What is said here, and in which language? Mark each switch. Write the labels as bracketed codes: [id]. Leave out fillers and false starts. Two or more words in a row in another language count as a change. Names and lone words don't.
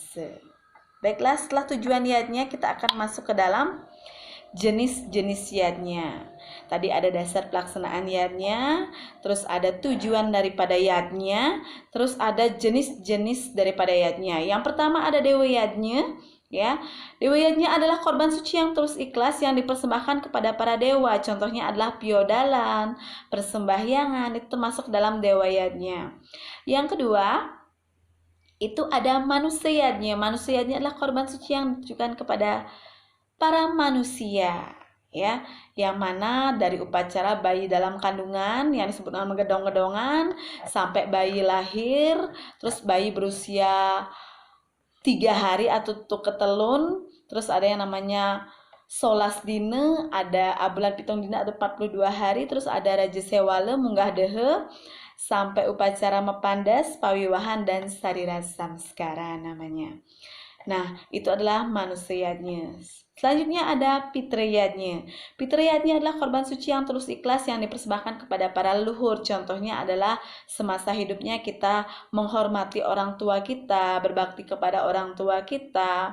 [id] Baiklah, setelah tujuan yadnya kita akan masuk ke dalam jenis-jenis yadnya. Tadi ada dasar pelaksanaan yadnya, terus ada tujuan daripada yadnya, terus ada jenis-jenis daripada yadnya. Yang pertama ada dewa yadnya, ya. Dewa yadnya adalah korban suci yang tulus ikhlas yang dipersembahkan kepada para dewa. Contohnya adalah piodalan, persembahyangan, itu termasuk dalam dewa yadnya. Yang kedua, itu ada manusia yadnya. Manusia yadnya adalah korban suci yang ditujukan kepada para manusia, ya, yang mana dari upacara bayi dalam kandungan yang disebut nama gedong-gedongan sampai bayi lahir, terus bayi berusia 3 hari atau ketelun, terus ada yang namanya [ban] solas dine, [id] ada [ban] abulan pitung dina [id] atau 42 hari, terus ada [ban] raja sewale munggah dehe, [id] sampai upacara mepandas, pawiwahan, dan [sa] sarira samskara [id] namanya. Nah, itu adalah manusianya. Selanjutnya ada pitriyatnya. Pitriyatnya adalah korban suci yang tulus ikhlas yang dipersembahkan kepada para leluhur. Contohnya adalah semasa hidupnya kita menghormati orang tua kita, berbakti kepada orang tua kita.